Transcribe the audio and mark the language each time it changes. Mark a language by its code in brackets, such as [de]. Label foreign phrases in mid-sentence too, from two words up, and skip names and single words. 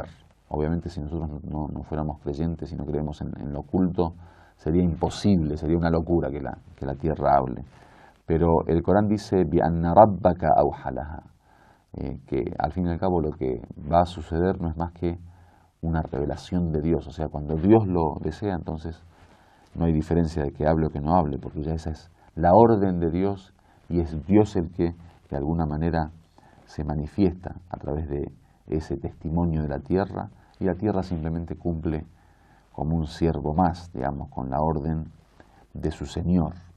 [es] Obviamente si nosotros no fuéramos creyentes y no creemos en lo oculto, sería imposible, sería una locura que la tierra hable. Pero el Corán dice, [ar] بِأَنَّ رَبَّكَ أَوْحَى لَهَا, [es] que al fin y al cabo lo que va a suceder no es más que una revelación de Dios. O sea, cuando Dios lo desea, entonces no hay diferencia de que hable o que no hable, porque ya esa es la orden de Dios y es Dios el que de alguna manera se manifiesta a través de ese testimonio de la tierra y la tierra simplemente cumple como un siervo más, digamos, con la orden de su Señor.